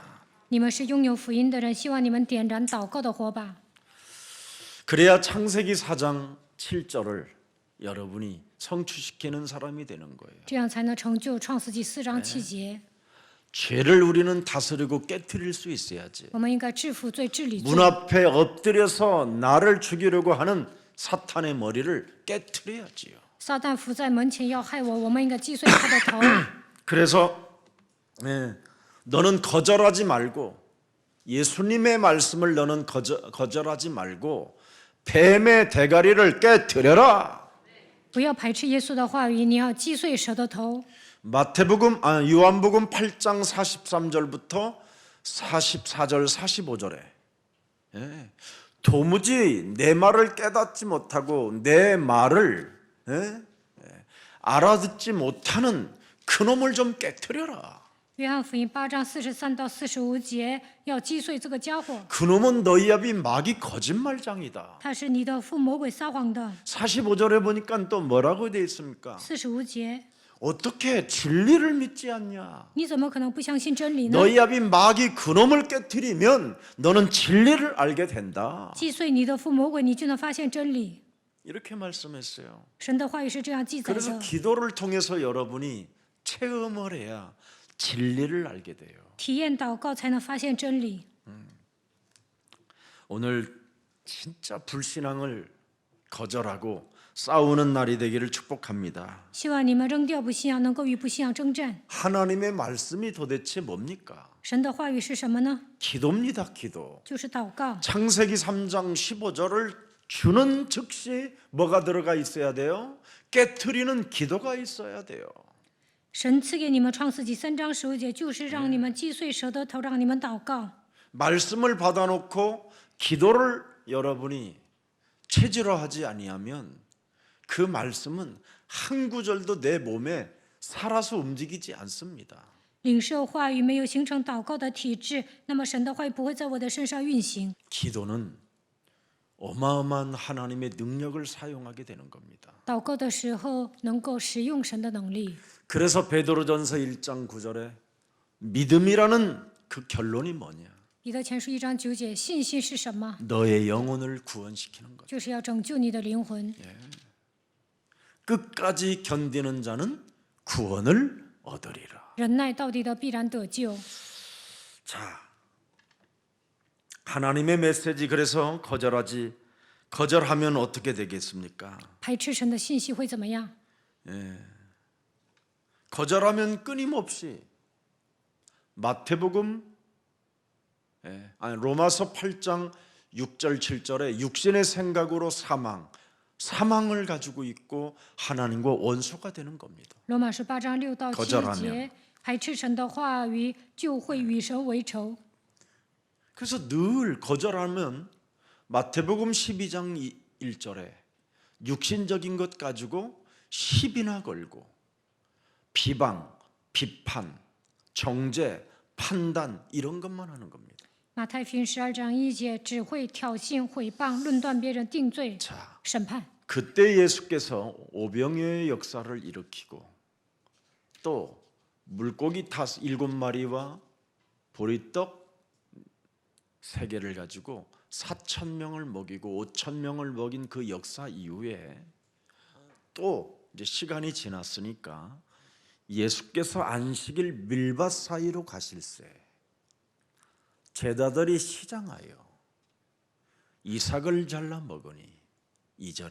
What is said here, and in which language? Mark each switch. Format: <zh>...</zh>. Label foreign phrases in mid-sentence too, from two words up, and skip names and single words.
<zh>你们是拥有福音的人，希望你们点燃祷告的火把。</zh> <ko>그래야 창세기 4장 7절을 여러분이 성취시키는 사람이 되는 거예요.</ko> <zh>这样才能成就创世纪4章7节。</zh> <ko>죄를 우리는 다스리고 깨트릴 수 있어야지.</ko> <zh>我们应该制服罪、治理罪</zh> <ko>문 。 앞에 엎드려서 나를 죽이려고 하는 사탄의 머리를 깨트려야지요.</ko> <zh>撒旦伏在门前要害我，我们应该击碎他的头。</zh> <ko>그래서 너는 거절하지 말고 예수님의 말씀을 너는 거절하지 말고 뱀의 대가리를 깨트려라.</ko> <zh>不要排斥耶稣的话语，你要击碎蛇的头。</zh> <ko>요한복음 8장 43절부터 44절 45절에 도무지 내 말을 깨닫지 못하고 내 말을 알아듣지 못하는 그놈을 좀 깨트려라.</ko> <zh>约翰福音8章43到45节，要击碎这个家伙，</zh> <ko>그놈은 너희 아비 마귀 거짓말장이다.</ko> <zh>他是你的父魔鬼撒谎的。</zh> <ko>45절에 보니까 또 뭐라고 되어 있습니까?</ko> <zh>45节，</zh> <ko>어떻게 진리를 믿지 않냐?</ko> <zh>你怎么可能不相信真理呢？</zh> <ko>너희 아비 마귀 그놈을 깨트리면 너는 진리를 알게 된다.</ko> <zh>击碎你的父魔鬼，你就能发现真理。</zh> <ko>이렇게 말씀했어요.</ko> <zh>神的话语是这样记载</zh> <ko>그래서</ko> <zh>的。</zh> <ko>기도를 통해서 여러분이 체험을 해야 진리를 알게 돼요.</ko> <zh>体验祷告才能发现真理。</zh> <ko>오늘 진짜 불신앙을 거절하고 싸우는 날이 되기를 축복합니다.</ko> <zh>希望你们扔掉不信仰，能够与不信仰征战。</zh> <ko>하나님의 말씀이 도대체 뭡니까?</ko> <zh>神的话语是什么呢？</zh> <ko>기도입니다. 기도.</ko> <zh>就是祷告。</zh> <ko>창세기 3장 15절을 주는 즉시 뭐가 들어가 있어야 돼요? 깨트리는 기도가 있어야 돼요.</ko> <zh>神赐给你们创世纪3章15节，就是让你们击碎蛇的头，让你们祷告。</zh> <ko>말씀을 받아놓고 기도를 여러분이 체질화하지 아니하면 그 말씀은 한 구절도 내 몸에 살아서 움직이지 않습니다.</ko> <zh>领受话语没有形成祷告的体质，那么神的话语不会在我的身上运行。</zh> <ko>기도는 어마어마한 하나님의 능력을 사용하게 되는 겁니다.</ko> <zh>祷告的时候能够使用神的能力。</zh> <ko>그래서 베드로전서 1장 9절에 믿음이라는 그 결론이 뭐냐?</ko> <zh>彼得前书1章9节，信心是什么？</zh> <ko>너의 영혼을 구원시키는 것.</ko> <zh>就是要拯救你的灵魂。</zh> <ko>끝까지 견디는 자는 구원을 얻으리라.</ko> <zh>忍耐到底的必然得救。</zh> <ko>자, 하나님의 메시지 그래서 거절하면 어떻게 되겠습니까?</ko> <zh>排斥神的信息会怎么样？</zh> <ko>거절하면 끊임없이 로마서 8장 6절 7절에 육신의 생각으로 사망을 가지고 있고 하나님과 원수가 되는 겁니다.</ko> <zh>罗马书8章6到7</zh> <ko>거절하면</ko> <zh>节，排斥神的话语就会与神为仇。</zh> <ko>그래서 늘 거절하면 마태복음 12장 1절에 육신적인 것 가지고 시비나 걸고 비방, 비판, 정죄, 판단 이런 것만 하는 겁니다.</ko> <zh>马太福音12章1节只会挑衅、毁谤、论断别人、定罪、</zh> <ko>자,</ko> <zh>审判。</zh> <ko>그때 예수께서 오병이어의 역사를 일으키고 또 물고기 7마리와 보리떡 3개를 가지고 4,000명을 먹이고 5,000명을 먹인 그 역사 이후에 또 이제 시간이 지났으니까 예수께서 안식일 밀밭 사이로 가실새 제자들이 시장하여 이삭을 잘라 먹으니 2절에</ko>